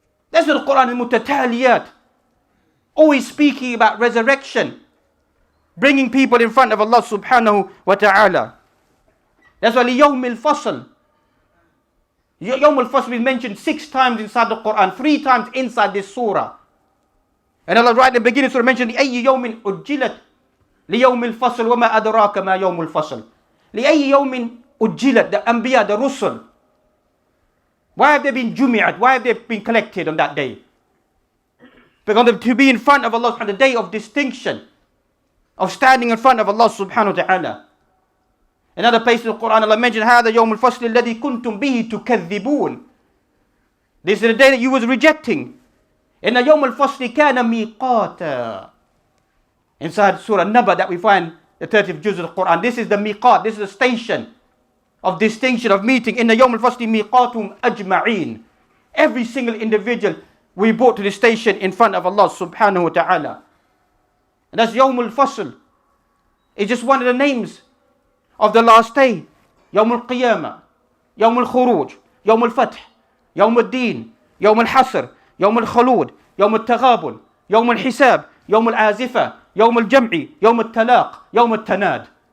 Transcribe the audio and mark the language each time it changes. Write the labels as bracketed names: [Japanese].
[English] That's what the Quran is mutataliyat. Always speaking about resurrection. Bringing people in front of Allah subhanahu wa ta'ala. That's why liyawm al-fasl. Yawm al-fasl is mentioned 6 times inside the Quran, 3 times inside this surah. And Allah right in the beginning surah mentioned [Arabic] لأي يوم أجلت ليوم الفصل وما أدراك ما يوم الفصل. لأي يوم أجلت, [English] the Anbiya, the Rusul. Why have they been jumi'at? Why have they been collected on that day? Because to be in front of Allah on the day of distinction, of standing in front of Allah subhanahu wa ta'ala. Another place in the Quran Allah mentioned [Arabic] هذا يوم الفصل الذي كنتم به تكذبون. [English] This is the day that you was rejecting. [Arabic] إن يوم الفصل كان ميقاتا. [English] Inside Surah Naba that we find the 30th juz of the Quran. This is the miqat, this is the station of distinction, of meeting. [Arabic] إن يوم الفصل ميقاتهم أجمعين. [English] Every single individual we brought to the station in front of Allah subhanahu wa ta'ala. And that's Yawm al-Fasl. It's just one of the names of the last day. Yawm al-Qiyamah, Yawm al-Khuruj, Yawm al-Fath, Yawm al-Din, Yawm al-Hasr, Yawm al-Khulud, Yawm al-Taghabun, Yawm al-Hisab, Yawm al-Azifa, Yawm al-Jam'i, Yawm al-Talaq, Yawm al-Tanad.